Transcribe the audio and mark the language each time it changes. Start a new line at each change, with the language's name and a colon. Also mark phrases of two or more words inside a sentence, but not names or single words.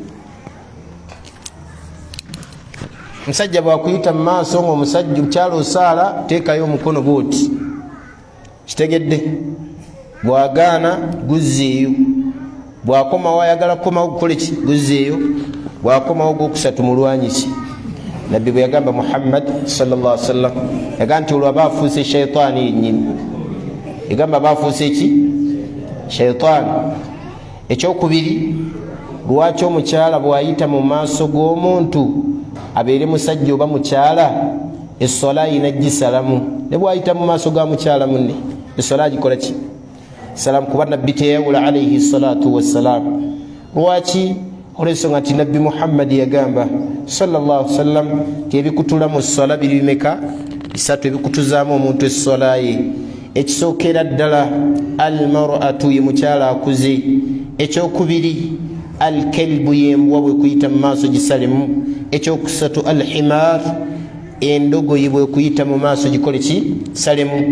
Ganda: Omusajja bw'akuyita mu maaso ng'omusajja omukyala osaala teekayo omukono bw'oti, kitegedde? Bw'agaana guzzeeyo, bw'akomawo ayagala kukomawo gukole ki guzzeeyo, bw'akomawo gwokusatu mulwanyiki. Nabbi bwe yagamba Muhammad
Arabic: صلى الله عليه وسلم
Ganda: yagamba nti olwo aba afuuse shayitaani yennyini, yagamba aba afuuse ki shayitaani. Ekyokubiri, lwaki omukyala bw'ayita mu maaso g'omuntu abeere musajja oba mukyala essola ayina gisalamu, ne bw'ayita mu maaso ga mukyala munne essola agikola ki salamu, kuba nabbi teyawula
Arabic: عليه الصلاة والسلام.
Ganda: Lwaki? Olw'ensonga nti nabbi Muhammad yagamba
Arabic: صلى الله عليه وسلم
Ganda: ti ebikutula mu ssola biri bimeka? Bisatu ebikutuzaamu omuntu essola ye. Ekisookera ddala almar'atu ye mukyala akuze. Ekyokubiri alkalbu yembwa bwe kuyita mu maaso gisalemu. Ekyokusatu alhimar endogoyi bwe kuyita mu maaso gikole ki salemu.